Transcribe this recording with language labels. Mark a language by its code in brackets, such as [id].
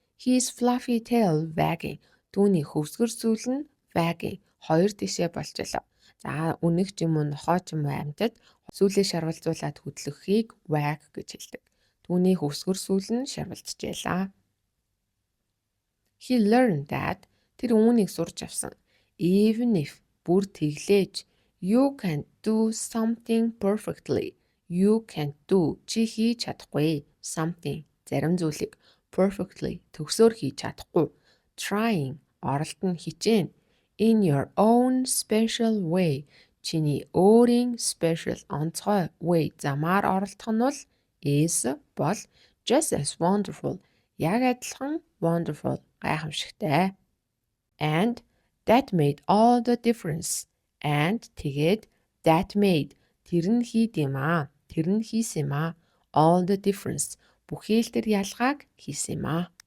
[en] His fluffy tail wagging. [mn] Түүний хөвсгөр сүүл нь [en] wagging. [mn] Хоёр тишээ болж байлаа. За үнэг ч юм уу нохоо ч юм уу амьтад сүүлээ шарвалзуулаад хөдлөхийг wag гэж хэлдэг. Түүний хөвсгөр сүүл нь шарвалжжээ. [en] He learned that [mn] тэр үүнийг сурч авсан. [en] Even if [mn] бүр тэглээж [en] you can do something perfectly. You can do [mn] чи хийж чадахгүй [en] something [mn] зарим зүйлийг [en] perfectly [mn] төгсөөр хийж чадахгүй. [en] Trying [mn] оролдон хичээн [en] in your own special way. [mn] Чиний өөрийн [en] special [mn] онцгой [en] way [mn] замаар оролдох нь бол [en] is [mn] бол [en] just as wonderful. [mn] Яг адилхан [en] wonderful [mn] гайхамшигтай. [en] And that made all the difference. And [mn] тэгээд [en] that made [mn] тэр нь хийсэн юм аа. [en] All the difference [mn] бүхий л тэр ялгааг хийсэн юм аа.